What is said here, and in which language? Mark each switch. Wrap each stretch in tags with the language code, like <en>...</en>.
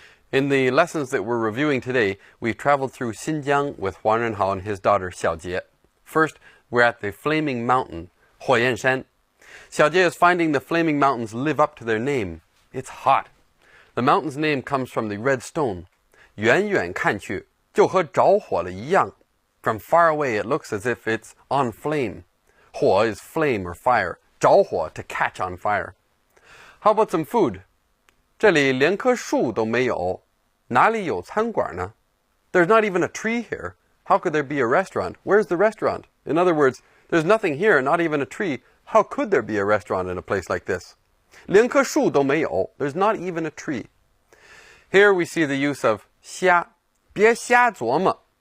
<en>In the lessons that we're reviewing today, we've traveled through Xinjiang with Huang Renhao and his daughter Xiaojie. First, we're at the Flaming Mountain, Huoyanshan. Xiaojie is finding the Flaming Mountains live up to their name. It's hot. The mountain's name comes from the red stone.</en> <zh>远远看去，就和着火了一样.</zh> <en>From far away, it looks as if it's on flame. 火 is flame or fire. 着火 to catch on fire. How about some food?</en> <zh>这里连棵树都没有，哪里有餐馆呢?</zh> <en>There's not even a tree here. How could there be a restaurant? Where's the restaurant? In other words, there's nothing here, not even a tree. How could there be a restaurant in a place like this?</en> <zh>连棵树都没有.</zh> <en>There's not even a tree. Here we see the use of 瞎.</en> <zh>别瞎琢磨.</zh>